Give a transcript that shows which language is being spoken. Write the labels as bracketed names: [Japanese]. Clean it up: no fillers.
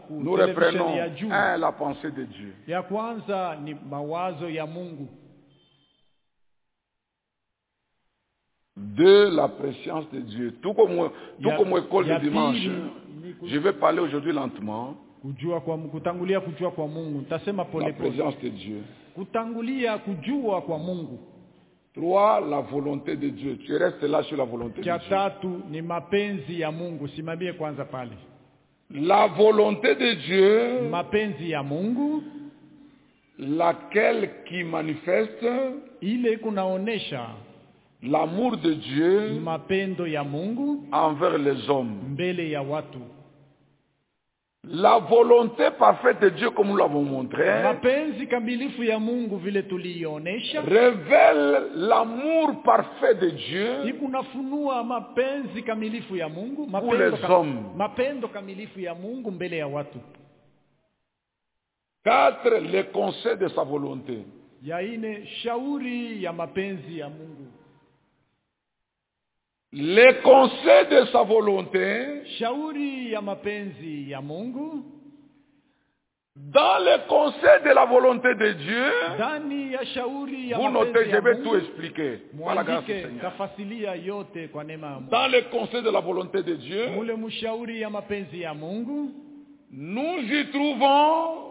[Swahili] ku televisheni ya juu. [French] Un, la pensée de Dieu. [Swahili] Ya kwanza ni mawazo ya Mungu. [French] Deux, la préscience de Dieu. Tout comme école du dimanche. Je vais parler aujourd'hui lentement. [Swahili] Kujua kwa Mungu, kutangulia kujua kwa Mungu, tasema pole pole. [French] La présence de Dieu. [Swahili] Kutangulia kujua kwa Mungu. [French] Trois, la volonté de Dieu. Tu restes là sur la volonté de Dieu. [Swahili] Kia tatu ni mapenzi ya Mungu, simamie kwanza pale. [French] La volonté de Dieu. [Swahili] Mapenzi ya Mungu. [French] Laquelle qui manifeste. [Swahili] Ile kunaonesha. [French] L'amour de Dieu. [Swahili] Mapendo ya Mungu. [French] Envers les hommes. [Swahili] Mbele ya watu. [French] La volonté parfaite de Dieu, comme nous l'avons montré, [Swahili] mapenzi kamilifu ya Mungu vile tulionesha, [French] révèle l'amour parfait de Dieu. [Swahili] Ikunafunua mapenzi kamilifu ya Mungu, mapendo kamilifu ya Mungu mbele ya watu. [French] Quatre, les conseils de sa volonté. [Swahili] Ya ine, shauri ya mapenzi ya Mungu. [French] Les conseils de sa volonté, [Swahili] shauri ya mapenzi ya Mungu, [French] dans les conseils de la volonté de Dieu, [Swahili] dani ya shauri ya [French] vous notez, [Swahili] ya [French] je vais [Swahili] Mungu, [French] tout expliquer, par la grâce du Seigneur. [Swahili] Yote kwa nema Mungu. [French] Dans les conseils de la volonté de Dieu, [Swahili] mule mushauri ya mapenzi ya Mungu, [French] nous y trouvons